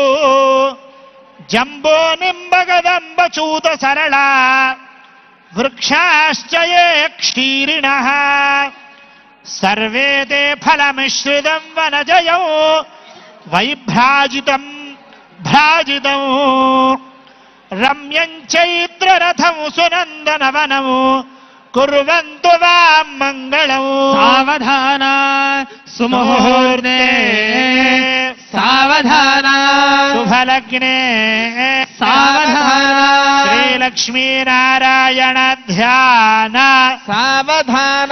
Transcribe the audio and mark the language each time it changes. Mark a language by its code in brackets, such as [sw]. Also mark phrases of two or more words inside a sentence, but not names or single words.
[sa] జంబో నింబగదంబచూత సరళ వృక్షాశ్చ ఏ క్షీరిణః సర్వే తే ఫలమిశ్రితం వనజయౌ వైభ్రాజితం భ్రాజితం రమ్యం చైత్రరథం సునందనవనం कुर्वन्तु वां मङ्गलम् सावधान सुमुहूर्ते सावधान शुभलग्ने सावधान श्रीलक्ष्मीनारायण ध्यान सावधान